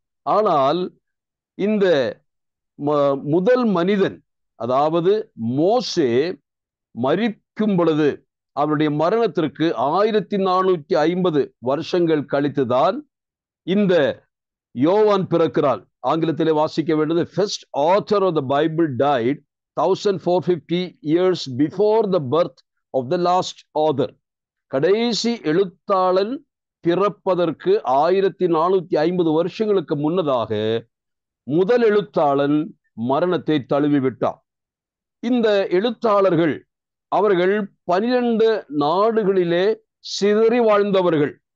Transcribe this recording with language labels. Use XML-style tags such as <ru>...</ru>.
<ta>ஆனால் இந்த முதல் மனிதன், அதாவது மோசே மரிக்கும் பொழுது அவருடைய மரணத்திற்கு 1450 வருஷங்கள் கழித்துதான் இந்த யோவான் பிறக்கிறார். ஆங்கிலத்திலே வாசிக்க வேண்டியது,</ta> <en>first author of the Bible died 1450 years before the birth of the last author.</en> <ta>கடைசி எழுத்தாளன் பிறப்பதற்கு 1450 வருஷங்களுக்கு முன்னதாக முதல் எழுத்தாளன் மரணத்தை தழுவிவிட்டார். இந்த எழுத்தாளர்கள் அவர்கள் 12 நாடுகளிலே சிதறி வாழ்ந்தவர்கள்.</ta>